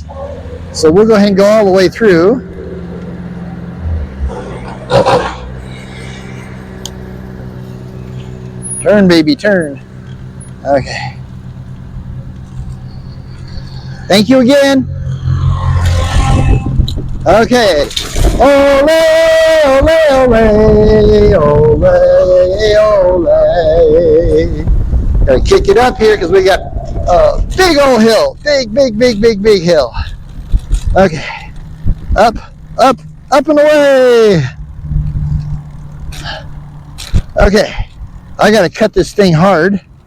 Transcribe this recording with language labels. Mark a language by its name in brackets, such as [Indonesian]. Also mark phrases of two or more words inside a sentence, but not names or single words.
[English] So we'll go ahead and go all the way through. Turn, baby, turn. Okay. Thank you again. Okay. Ole, ole, ole, ole, ole. Gotta kick it up here because we got a big old hill. Big hill. Okay. Up, up, up and away. Okay. I gotta cut this thing hard.